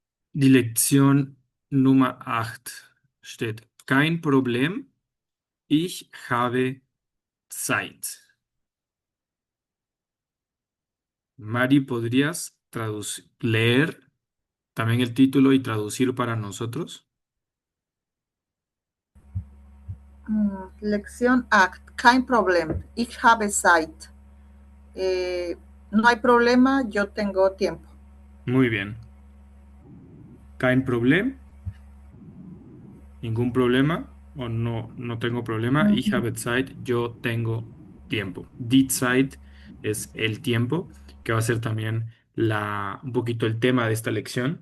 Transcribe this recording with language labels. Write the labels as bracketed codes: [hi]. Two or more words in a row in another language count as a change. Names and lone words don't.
[de] Die Lektion Nummer 8 steht: Kein Problem, ich habe Zeit. [es] Mari, ¿podrías leer también el título y traducir para nosotros? Lección 8. [de] Kein Problem. Ich habe Zeit. [es] Eh, no hay problema, yo tengo tiempo. Muy bien. [de] Kein Problem, [es] ningún problema, o no, no tengo problema. [de] Ich Ujú. habe Zeit, [es] yo tengo tiempo. [de] Die Zeit [es] es el tiempo, que va a ser también un poquito el tema de esta lección.